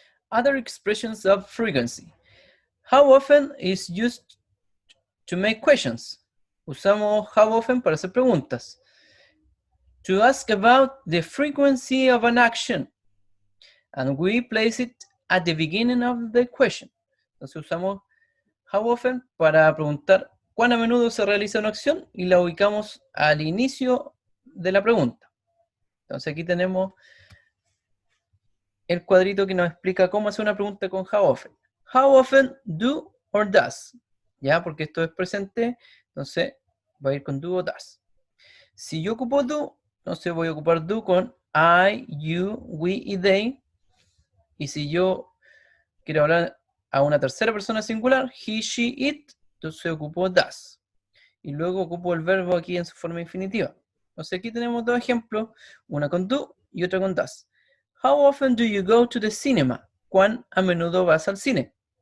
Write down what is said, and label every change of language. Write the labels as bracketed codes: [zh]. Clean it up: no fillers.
[en] Other expressions of frequency. How often is used to make questions. [es] Usamos how often para hacer preguntas. [en] To ask about the frequency of an action. And we place it at the beginning of the question. [es] Entonces usamos how often para preguntar cuán a menudo se realiza una acción y la ubicamos al inicio de la pregunta. Entonces aquí tenemos el cuadrito que nos explica cómo hacer una pregunta con how often. [en] How often do or does. [es] ¿Ya? Porque esto es presente, entonces va a ir con do o does. Si yo ocupo do, entonces voy a ocupar do con I, you, we y they. Y si yo quiero hablar a una tercera persona singular, he, she, it, entonces ocupo does. Y luego ocupo el verbo aquí en su forma infinitiva. Entonces aquí tenemos dos ejemplos, una con do y otra con does. [en] How often do you go to the cinema? [es] ¿Cuán a menudo vas al cine?